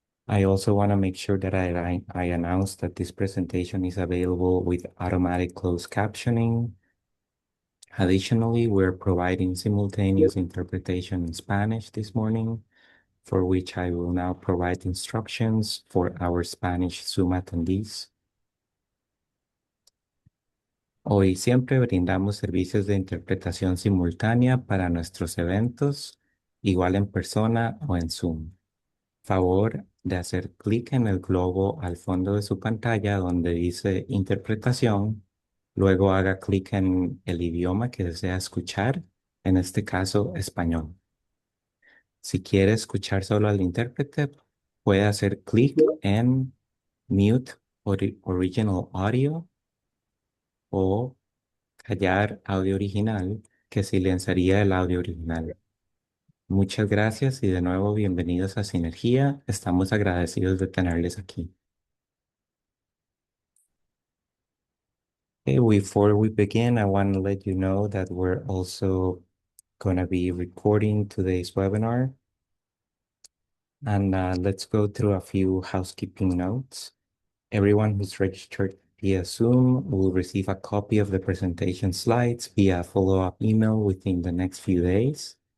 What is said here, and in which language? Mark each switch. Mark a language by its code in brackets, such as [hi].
[en] I also want to make sure that I announce that this presentation is available with automatic closed captioning. Additionally, we're providing simultaneous interpretation in Spanish this morning, for which I will now provide instructions for our Spanish Zoom attendees. [es] Hoy siempre brindamos servicios de interpretación simultánea para nuestros eventos, igual en persona o en Zoom. Favor de hacer clic en el globo al fondo de su pantalla donde dice interpretación, luego haga clic en el idioma que desea escuchar, en este caso español. Si quiere escuchar solo al intérprete, puede hacer clic en Mute Original Audio o callar audio original, que silenciaría el audio original. Muchas gracias y de nuevo bienvenidos a Sinergia. Estamos agradecidos de tenerles aquí. [en] Okay, before we begin, I want to let you know that we're also going to be recording today's webinar. And let's go through a few housekeeping notes. Everyone who's registered via Zoom will receive a copy of the presentation slides via follow-up email within the next few days.